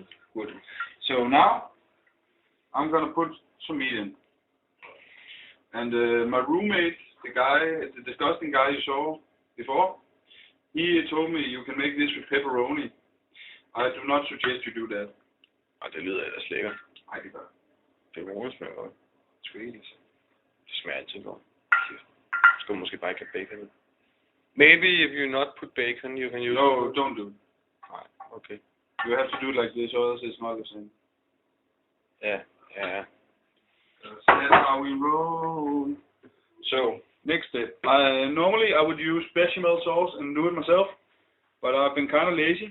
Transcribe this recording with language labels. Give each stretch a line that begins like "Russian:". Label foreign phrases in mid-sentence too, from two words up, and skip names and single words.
English: Good. So now I'm gonna put some meat in. And my roommate, the disgusting guy you saw before, he told me you can make this with pepperoni. I do not suggest you do that.
Danish: Og det lyder ellers lækkert. Nej, det gør jeg. Pepperoni smager godt.
English: Sweet.
Danish: Det smager altid godt. Skal du måske bare ikke have bacon i?
English: Maybe if you not put bacon, you can use... No, don't do it.
Danish: Nej, okay.
English: You have to do it like this, or else it's not the same.
Danish: Ja, ja.
English: That's how we roll. So, next step. Normally I would use bechamel sauce and do it myself, but I've been kind of lazy.